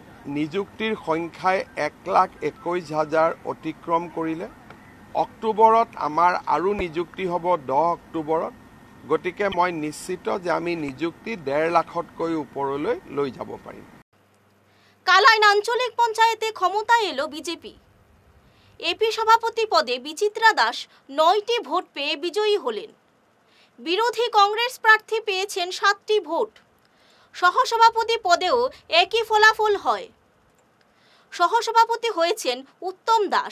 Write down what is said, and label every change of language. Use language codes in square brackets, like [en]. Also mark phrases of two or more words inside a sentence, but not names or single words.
[as] নিযুক্তিৰ সংখ্যাই ১,২১,০০০ অতিক্ৰম কৰিলে। অক্টোবৰত আমাৰ আৰু নিযুক্তি হ'ব ১০ অক্টোবৰত। গতিকে মই নিশ্চিত যে আমি নিযুক্তি ১.৫ লাখতকৈ ওপৰলৈ লৈ যাব পাৰিম। [bn] কালাইন আঞ্চলিক পঞ্চায়েতে ক্ষমতায় এলো বিজেপি। এপি সভাপতি পদে বিচিত্রা দাস ৯টি ভোট পেয়ে বিজয়ী হলেন। বিরোধী কংগ্রেস প্রার্থী পেয়েছেন ৭টি ভোট। সহসভাপতি পদেও একই ফলাফল হয়। সহসভাপতি হয়েছেন উত্তম দাস।